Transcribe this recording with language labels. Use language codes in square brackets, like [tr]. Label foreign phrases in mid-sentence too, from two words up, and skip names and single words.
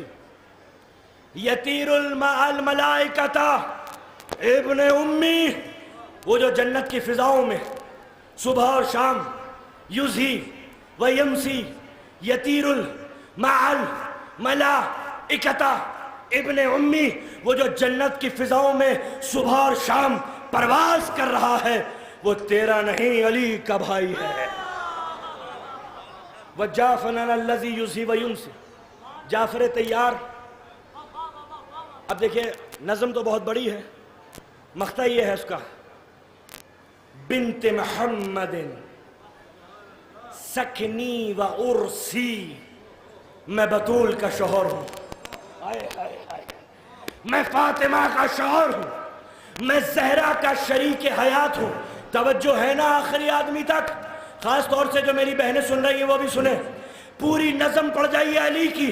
[ar] يطير مع الملائكة ابن أمي, [ur] وہ جو جنت کی فضاؤں میں صبح اور شام [ar] يضحي ويمسي يطير مع الملائكة ابن أمي, [ur] وہ جو جنت کی فضاؤں میں صبح اور شام پرواز کر رہا ہے، وہ تیرا نہیں علی کا بھائی ہے. [ar] وجعفر الذي يضحي ويمسي, [ur] जाफ़र तैयार। اب دیکھیے نظم تو بہت بڑی ہے، مقطع یہ ہے اس کا, [ar] بنت محمد سكني وعرسي, [ur] میں بتول کا شوہر ہوں، میں فاطمہ کا شوہر ہوں، میں زہرا کا شریک حیات ہوں. توجہ ہے نا آخری آدمی تک، خاص طور سے جو میری بہنیں سن رہی ہیں وہ بھی سنیں، پوری نظم پڑھ جائیے علی کی.